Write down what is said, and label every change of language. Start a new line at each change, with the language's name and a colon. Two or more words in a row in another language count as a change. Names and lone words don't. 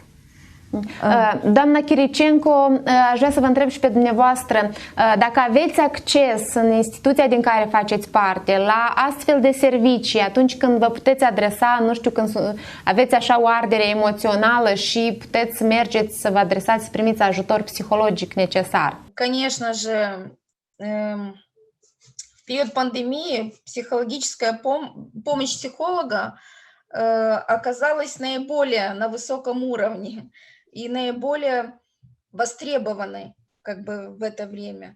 Romanian: Doamna Chiricenco, aș vrea să vă întreb și pe dumneavoastră dacă aveți acces în instituția din care faceți parte la astfel de servicii atunci când vă puteți adresa, nu știu, când aveți așa o ardere emoțională și puteți să mergeți să vă adresați, să primiți ajutor psihologic necesar.
Russian: Конечно же, в период пандемии психологическая помощь психолога оказалась наиболее на высоком уровне и наиболее востребованной как бы в это время.